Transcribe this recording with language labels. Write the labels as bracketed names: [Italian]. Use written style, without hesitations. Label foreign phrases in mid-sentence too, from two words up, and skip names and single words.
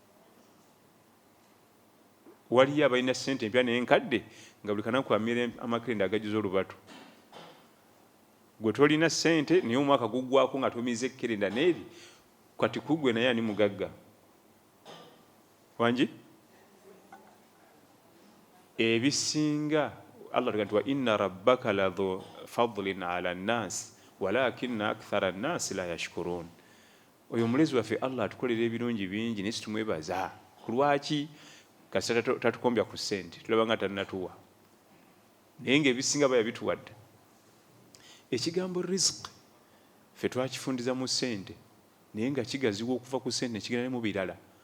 [Ganda] Waliyo abalina ssente empya naye nkadde nga buli kanaku amira amakerenda agajuza olubatu. Gwe tolina ssente naye omwaka guggwako nga tumize ekkerenda n'eri, kati kugwe naye ani mugagga? Wangi? Ebisinga Allah tuga nti [Arabic] وإن ربك لذو فضل على الناس ولكن أكثر الناس لا يشكرون. [Ganda] Oyo omulezi waffe Allah atukolera ebirungi bingi naye situmwebaza. Ku lwaki? Kasita tatukombya ku ssente tulaba nga tannatuwa. Naye ng'ebisinga baya bituwadde. Ekigambo rizq ffe twakifundiza mu ssente naye nga kigaziwa okuva ku ssente nekigenda ne mu birala.